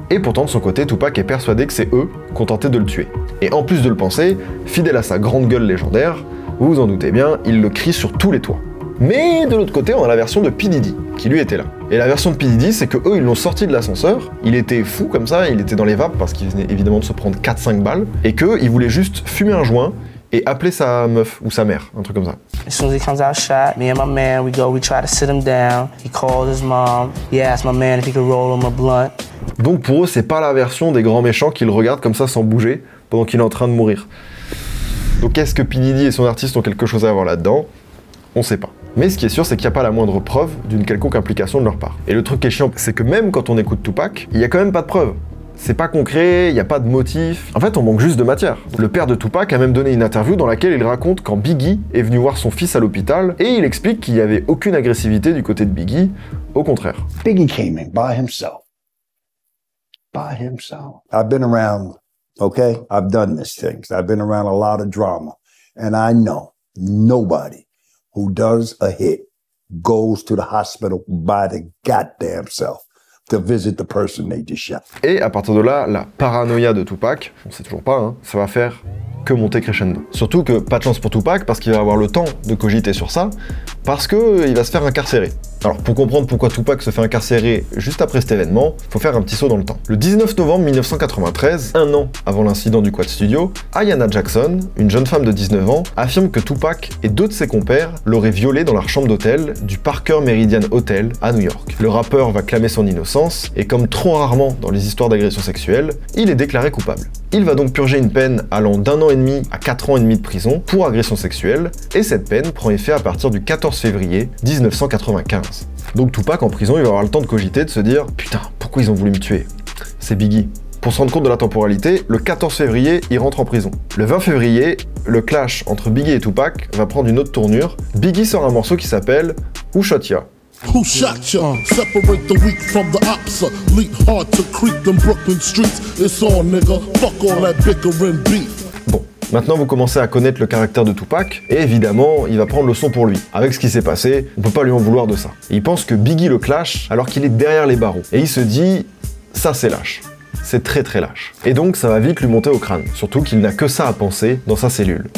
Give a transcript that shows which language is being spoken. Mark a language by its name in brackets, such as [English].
[French] Et pourtant de son côté, Tupac est persuadé que c'est eux qui ont tenté de le tuer. Et en plus de le penser, fidèle à sa grande gueule légendaire, vous vous en doutez bien, il le crie sur tous les toits. Mais de l'autre côté, on a la version de P. Diddy, qui lui était là. Et la version de P. Diddy, c'est que eux, ils l'ont sorti de l'ascenseur, il était fou comme ça, il était dans les vapes parce qu'il venait évidemment de se prendre 4-5 balles, et qu'il voulait juste fumer un joint et appeler sa meuf ou sa mère, un truc comme ça. [English] As soon as he comes out shot, me and my man, we try to sit him down. He called his mom, he asked my man if he could roll him a blunt. [French] Donc pour eux, c'est pas la version des grands méchants qui le regardent comme ça sans bouger pendant qu'il est en train de mourir. Donc est-ce que P. Diddy et son artiste ont quelque chose à voir là-dedans? On sait pas. Mais ce qui est sûr, c'est qu'il n'y a pas la moindre preuve d'une quelconque implication de leur part. Et le truc qui est chiant, c'est que même quand on écoute Tupac, il y a quand même pas de preuves. C'est pas concret, il n'y a pas de motif. En fait, on manque juste de matière. Le père de Tupac a même donné une interview dans laquelle il raconte quand Biggie est venu voir son fils à l'hôpital et il explique qu'il n'y avait aucune agressivité du côté de Biggie, au contraire. [English] Biggie came in by himself. By himself. I've been around, okay? I've done these things. I've been around a lot of drama. And I know nobody who does a hit goes to the hospital by the goddamn self to visit the person they just shot. [French] Et à partir de là, la paranoïa de Tupac, on sait toujours pas, hein, ça va faire que monter crescendo. Surtout que pas de chance pour Tupac parce qu'il va avoir le temps de cogiter sur ça, parce qu'il va se faire incarcérer. Alors pour comprendre pourquoi Tupac se fait incarcérer juste après cet événement, faut faire un petit saut dans le temps. Le 19 novembre 1993, un an avant l'incident du Quad Studio, Ayanna Jackson, une jeune femme de 19 ans, affirme que Tupac et 2 de ses compères l'auraient violée dans leur chambre d'hôtel du Parker Meridian Hotel à New York. Le rappeur va clamer son innocence et comme trop rarement dans les histoires d'agression sexuelle, il est déclaré coupable. Il va donc purger une peine allant d'1 an et demi à 4 ans et demi de prison pour agression sexuelle et cette peine prend effet à partir du 14 février 1995. Donc Tupac en prison, il va avoir le temps de cogiter, de se dire « Putain, pourquoi ils ont voulu me tuer? C'est Biggie ». Pour se rendre compte de la temporalité, le 14 février, il rentre en prison. Le 20 février, le clash entre Biggie et Tupac va prendre une autre tournure. Biggie sort un morceau qui s'appelle « Who Shot Ya ?». [English] Who shot ya? Separate the weak from the opsa. Leap hard to creep them Brooklyn streets. It's on, nigga. Fuck all that bickering beef. [French] Bon, maintenant vous commencez à connaître le caractère de Tupac, et évidemment, il va prendre le son pour lui. Avec ce qui s'est passé, on peut pas lui en vouloir de ça. Il pense que Biggie le clash alors qu'il est derrière les barreaux. Et il se dit, ça c'est lâche. C'est très très lâche. Et donc ça va vite lui monter au crâne, surtout qu'il n'a que ça à penser dans sa cellule.